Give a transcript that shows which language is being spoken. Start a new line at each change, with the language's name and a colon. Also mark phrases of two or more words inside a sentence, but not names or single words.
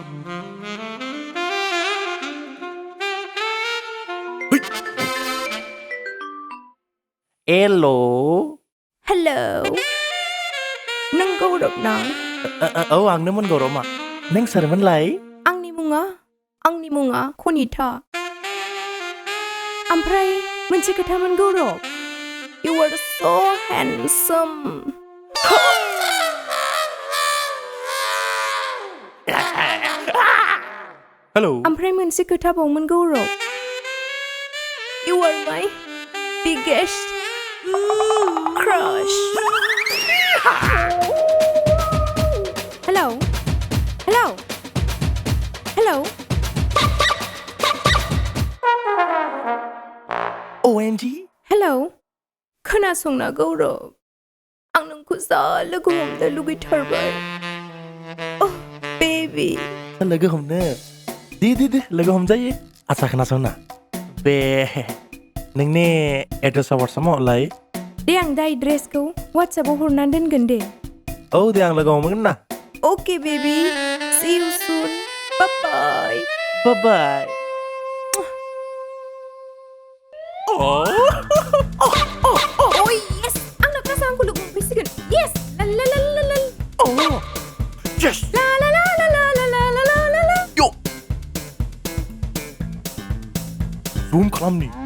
English: Hello.
Bodo: हेलौ नों गौरब ना आंनोमोन गौरमा नों सोरमोनलाय आंनि मुङा कनिथा ओमफ्राय मोनसे खोथामोन गौरब
English: You are so handsome Hello.
Bodo: ओमफ्राय मोनसे खोथाबावमोन गौरब
English: You are my biggest crush
Bodo: Hello
English: OMG.
Bodo: Hello खोनासंना गौरब आं नोंखौ जा लोगो हमनो लुगैथारबाय
English: Oh baby
Bodo: लोगो हमनो दे लोगो हमजायो आच्छा खोनासंना बे नोंनि एड्रेसा वाट्सएपआव हरलाय दे आं दा एड्रेसखौ वाट्सएपआव हरनानै दोनगोन दे औ दे आं लोगो हमगोन ना
English: Okay baby see you soon bye bye Bye bye. Oh yes
Bodo: आंना क्लासा आंखौ लोगो हमफैसिगोन yes la la la la la
English: Oh, yes. la la la la la la la la la la
Bodo: Yo. Zoom खालामनि.